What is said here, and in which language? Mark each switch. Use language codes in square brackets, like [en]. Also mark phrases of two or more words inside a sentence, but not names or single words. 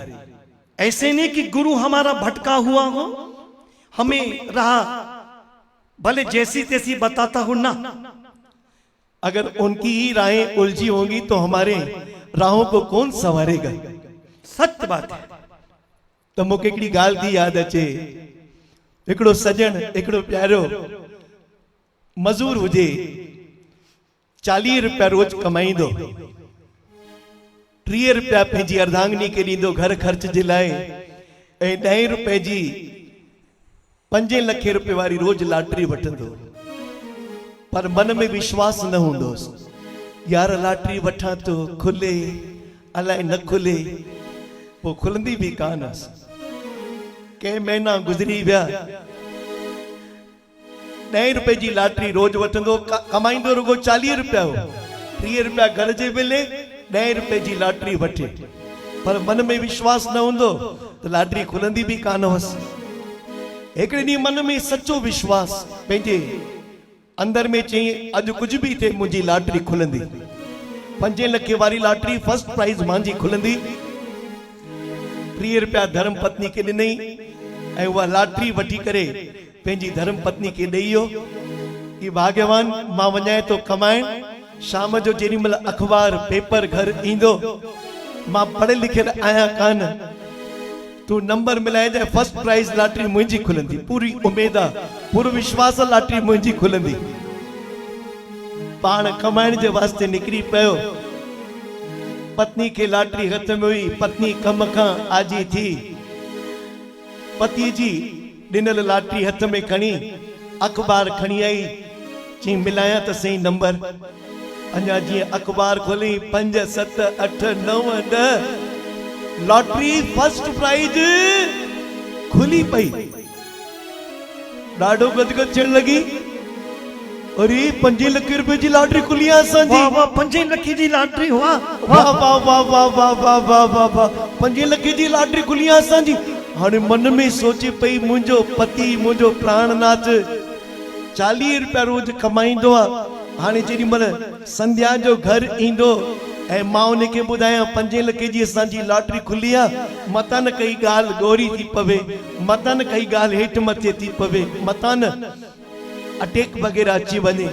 [hi] ऐसे नहीं कि गुरु हमारा भटका हुआ हो, हमें रहा भले जैसी तैसी बताता हो ना। अगर उनकी ही राहें उलझी होंगी तो हमारे राहों को कौन संवारेगा। सत्य बात है। [sd] तो मूंखे हिकिड़ी ॻाल्हि थी यादि अचे। हिकिड़ो सजण, हिकिड़ो प्यारो मज़ूर हुजे, 40 रुपया रोज कमाईंदो, 30 रुपया पंहिंजी अर्धांगिनी खे ॾींदो घर ख़र्च जे लाइ, ऐं 10 रुपए जी 5 लखे रुपए वारी रोज लॉटरी वठंदो। पर मन में विश्वास न हूंदोसि, यार लॉटरी वठां तो खुले अलाए न खुले। वो खुलंदी भी कान हुअसि। के महीना गुज़री विया, 10 रुपए जी लॉटरी रोज वठंदो, कमाईंदो रुगो 40 रुपया हो। 30 रुपया घर जे बिले, 10 रुपए जी लॉटरी वठे, पर मन में विश्वास न हूंदो तो लॉटरी खुलंदी भी कान हुअसि। हिकिड़े ॾींहुं मन में सच्चो विश्वास पंहिंजे अंदर में चई, अॼु कुझु बि थिए मुंहिंजी लॉटरी खुलंदी। 5 लखे वारी लॉटरी [en] first prize [sd] मुंहिंजी खुलंदी। 30 रुपया धर्म पत्नी खे ॾिनई ऐं उहा लॉटरी वठी करे पंहिंजी धर्म पत्नी खे ॾेई वियो कि भाग्यवान, मां वञां थो कमाइण, शाम जो जेॾी महिल अखबार पेपर घर ईंदो, मां पढ़ियल लिखियल आहियां कान, तू नंबर मिलाए जाए, [en] first prize [sd] लॉटरी मुंहिंजी खुलंदी। पूरी उमेद आहे, पूरो विश्वास आहे, लॉटरी मुंहिंजी खुलंदी। पाण कमाइण जे वास्ते निकिरी पियो। पत्नी खे लॉटरी हथ में हुई। पत्नी कम खां आजी थी, पति जी ॾिनल लॉटरी हथ में खणी अखबार खणी आई, चई मिलाया त सही नंबर। अञा जीअं अखबार खोली 5 7 8 9 10 लॉटरी [en] first prize [sd] खुली पई। ॾाढो गदगद थियण लगी। अरे 5 लख रुपए जी लॉटरी खुली आहे असांजी। वाह वाह, 5 लख जी लॉटरी हुआ। वाह वाह वाह वाह वाह वाह वाह वाह वाह, 5 लख जी लॉटरी खुली आहे असांजी। हाणे मन में सोचे पई, मुंहिंजो पति, मुंहिंजो प्राणनाथ 40 रुपया रोज कमाईंदो आहे। हाणे जेॾी महिल संध्या जो घर ईंदो ऐं मां उनखे ॿुधायां 5 लखे जी असांजी लॉटरी खुली आहे, मतां न कई ॻाल्हि ॻोरी थी पवे, मतां न कई ॻाल्हि हेठि मथे थी पवे, मतां न अटैक वग़ैरह अची वञे।